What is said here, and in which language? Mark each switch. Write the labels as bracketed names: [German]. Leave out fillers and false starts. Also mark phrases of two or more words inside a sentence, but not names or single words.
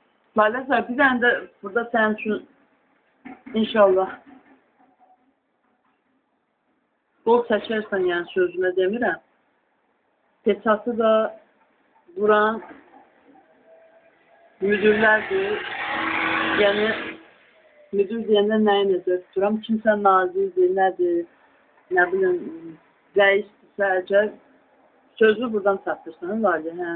[Turkish] Maalesef bir tane de burada senin için inşallah bol [Azerbaijani] çəkərsən, yəni sözünə demirəm. Peçatı da vuran müdürlərdir. Yəni müdür deyəndə nəyi necə tuturam? Kimsə nazirdir, nədir, nə bilim, rəisdirsə, əgər sözü buradan çatdırsan, Lali, hə?